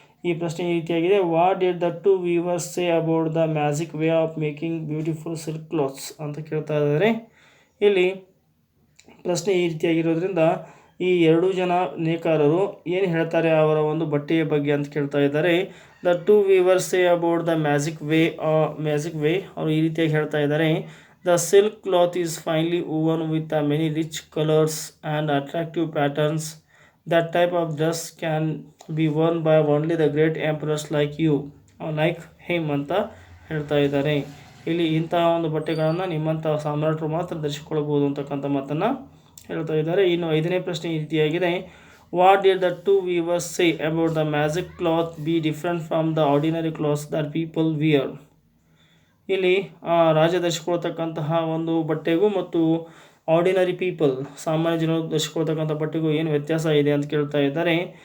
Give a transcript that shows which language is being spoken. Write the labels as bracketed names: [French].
[Kannada] ಈ ಪ್ರಶ್ನೆ ಈ ರೀತಿಯಾಗಿದೆ, [English] what did the two weavers say about the magic way of making beautiful silk cloths [Kannada] ಅಂತ ಕೇಳ್ತಾ ಇದ್ದಾರೆ. ಇಲ್ಲಿ ಪ್ರಶ್ನೆ ಈ ರೀತಿಯಾಗಿರೋದ್ರಿಂದ ಈ 2 ಜನ ನೇಕಾರರು ಏನು ಹೇಳ್ತಾರೆ ಅವರ ಒಂದು ಬಟ್ಟೆಯ ಬಗ್ಗೆ ಅಂತ ಕೇಳ್ತಾ ಇದ್ದಾರೆ. [English] the two weavers say about the magic way [Kannada] ಅವರು ಈ ರೀತಿಯಾಗಿ ಹೇಳ್ತಾ ಇದ್ದಾರೆ. [English] The silk cloth is finely woven with many rich colors and attractive patterns. That type of dress can be worn by only the great emperors like you, like him [Kannada] ಅಂತ ಹೇಳ್ತಾ ಇದ್ದಾರೆ. ಇಲ್ಲಿ ಇಂತಹ ಒಂದು ಬಟ್ಟೆಗಳನ್ನು ನಿಮ್ಮಂತಹ ಸಾಮ್ರಾಟರು ಮಾತ್ರ ಧರಿಸಿಕೊಳ್ಳಬಹುದು ಅಂತಕ್ಕಂಥ ಮಾತನ್ನು ಹೇಳ್ತಾ ಇದ್ದಾರೆ. ಇನ್ನು 5ನೇ ಪ್ರಶ್ನೆ ಈ ರೀತಿಯಾಗಿದೆ, [English] What did the two weavers say about the magic cloth be different from the ordinary clothes that people wear. [Kannada] ಇಲ್ಲಿ ರಾಜ ಧರಿಸಿಕೊಳ್ತಕ್ಕಂತಹ ಒಂದು ಬಟ್ಟೆಗೂ ಮತ್ತು ಆರ್ಡಿನರಿ ಪೀಪಲ್ ಸಾಮಾನ್ಯ ಜನರು ಧರಿಸಿಕೊಳ್ತಕ್ಕಂಥ ಬಟ್ಟೆಗೂ ಏನು ವ್ಯತ್ಯಾಸ ಇದೆ ಅಂತ ಕೇಳ್ತಾ ಇದ್ದಾರೆ.